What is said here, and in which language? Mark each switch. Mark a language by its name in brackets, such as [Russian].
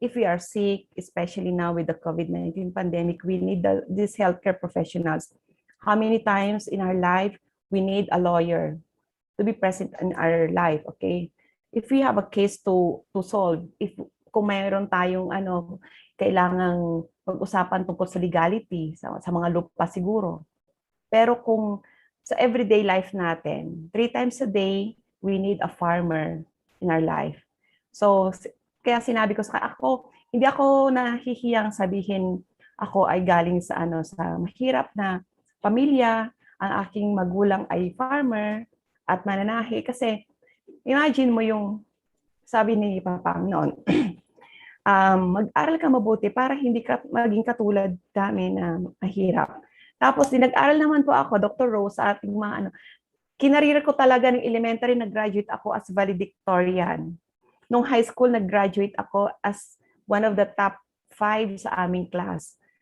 [English] If we are sick, especially now with the COVID-19 pandemic, we need these healthcare professionals. How many times in our life we need a lawyer to be present in our life, okay? If we have a case to solve, [Filipino] kung mayroon tayong kailangang pag-usapan tungkol sa legality, sa mga lupa siguro. Pero kung sa [English] everyday life [Filipino] natin, [English] 3 times a day, we need a farmer in our life. So, [Filipino] kaya sinabi ko sa ako, hindi ako nahihiyang sabihin ako ay galing sa sa mahirap na pamilya, ang aking magulang ay farmer at mananahi kasi imagine mo yung sabi ni Papang noon, mag-aral ka mabuti para hindi ka maging katulad namin na mahirap. Tapos nag-aral naman po ako, Dr. Rose, sa ating mga kinarir ko talaga ng elementary, nag-graduate ako as valedictorian. Nung high school, nag-graduate ako [English] as one of the top 5 [Filipino] sa aming class.